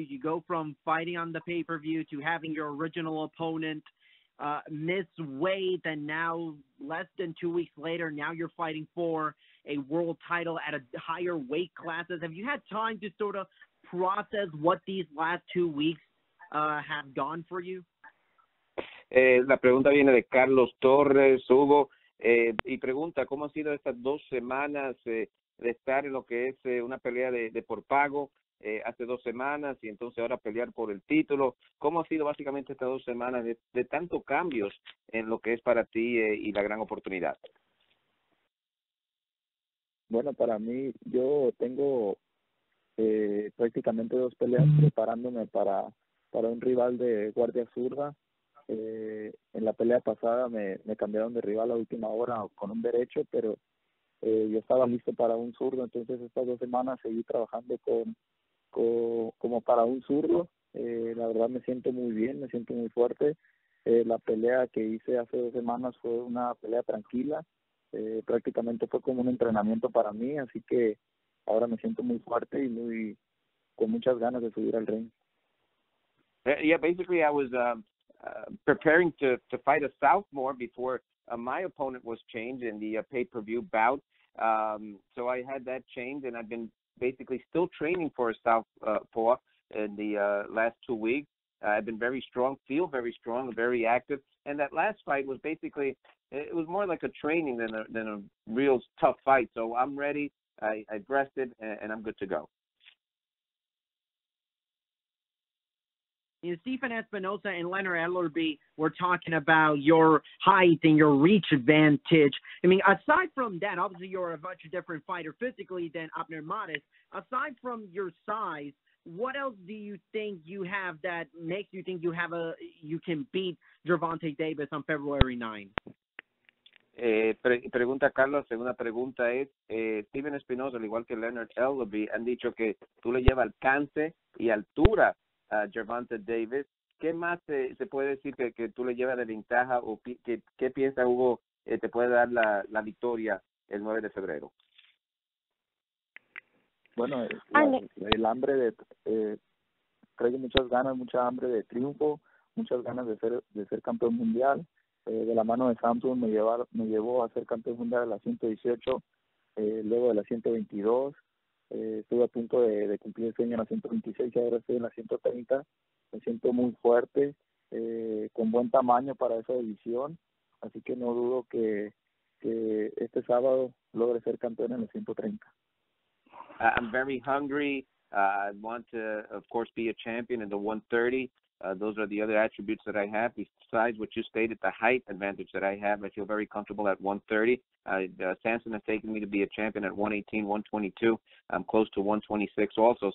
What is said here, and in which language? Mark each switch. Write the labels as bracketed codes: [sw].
[en] You go from fighting on the pay-per-view to having your original opponent miss weight, and now less than 2 weeks later, now you're fighting for a world title at a higher weight classes. Have you had time to sort of process what these last 2 weeks have gone for you? [es] La pregunta viene de Carlos Torres, Hugo, y pregunta cómo han sido estas 2 semanas de estar en lo que es una pelea de por pago hace 2 semanas y entonces ahora pelear por el título. ¿Cómo ha sido básicamente estas 2 semanas de tantos cambios en lo que es para ti y la gran oportunidad? Bueno, para mí, yo tengo prácticamente 2 peleas preparándome para un rival de guardia zurda. En la pelea pasada me cambiaron de rival a última hora con un derecho, pero yo estaba listo para un zurdo, entonces estas 2 semanas seguí trabajando como para un zurdo. La verdad me siento muy bien, me siento muy fuerte. La pelea que hice hace 2 semanas fue una pelea tranquila, prácticamente fue como un entrenamiento para mí, así que ahora me siento muy fuerte y con muchas ganas de subir al ring. [en] Yeah, basically I was preparing to fight a southpaw before my opponent was changed in the pay-per-view bout. So I had that change, and I've been basically still training for a southpaw in the last 2 weeks. I've been very strong, feel very strong, very active. And that last fight was basically, it was more like a training than a real tough fight. So I'm ready. I rested, and I'm good to go. Stephen Espinosa and Leonard Ellerby were talking about your height and your reach advantage. I mean, aside from that, obviously you're a much different fighter physically than Abner Mares. Aside from your size, what else do you think you have that makes you think you can beat Gervonta Davis on February 9? [es] Pregunta Carlos, segunda pregunta es, Steven Espinosa, al igual que Leonard Ellerby, han dicho que tú le llevas alcance y altura a Gervonta Davis. ¿Qué más se puede decir que tú le llevas de ventaja o qué piensa Hugo te puede dar la victoria el 9 de febrero? Bueno, el hambre traigo muchas ganas, mucha hambre de triunfo, muchas ganas de ser campeón mundial. De la mano de Samson me llevó a ser campeón mundial a las 118, luego de las 122. Estuve a punto de cumplir el sueño en la 126 y ahora estoy en la 130. Me siento muy fuerte, con buen tamaño para esa división, así que no dudo que este sábado logre ser campeón en la 130. [en] I'm very hungry. I want to, of course, be a champion in the 130. Those are the other attributes that I have. Besides what you stated, the height advantage that I have, I feel very comfortable at 130. Samson has taken me to be a champion at 118, 122. I'm close to 126 also.